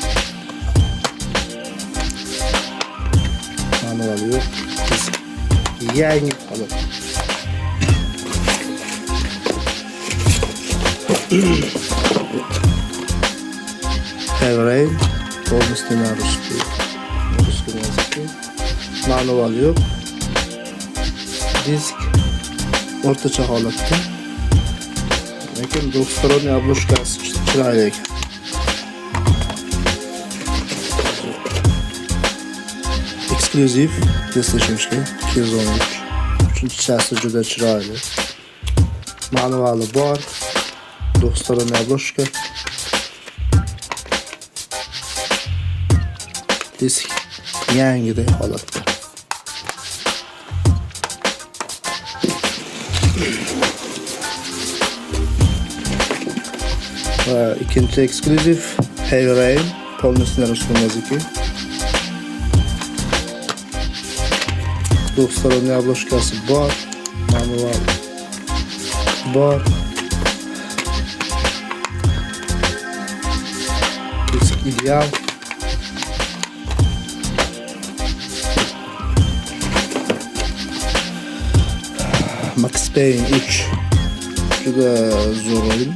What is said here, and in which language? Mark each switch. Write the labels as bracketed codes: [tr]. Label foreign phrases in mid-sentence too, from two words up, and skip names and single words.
[uz] Manual yo'q. Disk yangi holat. [ru] Heavy Rain polностью на русский языке. [uz] Manual yo'q. Disk o'rtacha holatda. Lekin [ru] двухсторонний обложкасы [uz] chiroyli ekan. Eksklyuziv PlayStation 213. Uchinchi chasi juda chiroyli. Manuali bor. [ru] Двухсторонняя обложка. [uz] Disk yangiday holatda. Va ikkinchi eksklyuziv Heavy Rain [ru] полностью на русском языке. Двухсторонняя обложкасы [uz] bor, manual bor. Disk ideal. Max Payne 3 juda zo'r o'yin.